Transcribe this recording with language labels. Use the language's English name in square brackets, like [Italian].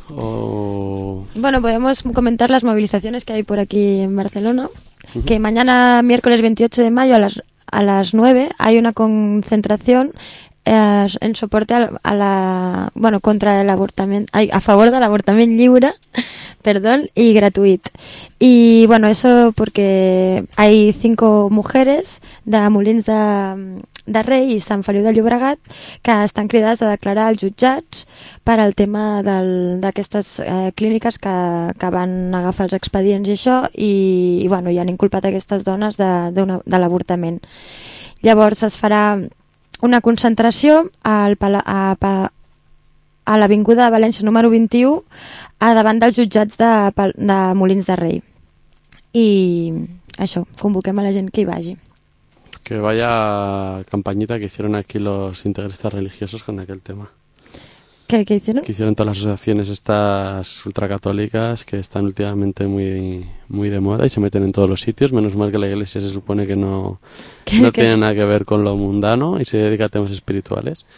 [Spanish] Bueno, podemos comentar las movilizaciones que hay por aquí en Barcelona. Uh-huh. Que mañana, miércoles 28 de mayo, a las 9, hay una concentración en soporte a favor del avortamiento libre y gratuito. Y bueno, eso porque hay 5 mujeres de [Catalan] Molins de Rei i Sant Feliu de Llobregat que estan cridades a declarar als jutjats per al tema d'aquestes clíniques que van agafar els expedients i això, i bueno, i han inculpat aquestes dones de l'avortament. Llavors es farà una concentració a l'Avinguda de València número 21 a davant dels jutjats de Molins de Rei. I això, convoquem a la gent que hi vagi. [Spanish] Que vaya campañita que hicieron aquí los integristas religiosos con aquel tema. ¿Qué hicieron? Que hicieron todas las asociaciones estas ultracatólicas que están últimamente muy, muy de moda y se meten en todos los sitios. Menos mal que la iglesia se supone que no tiene nada que ver con lo mundano y se dedica a temas espirituales.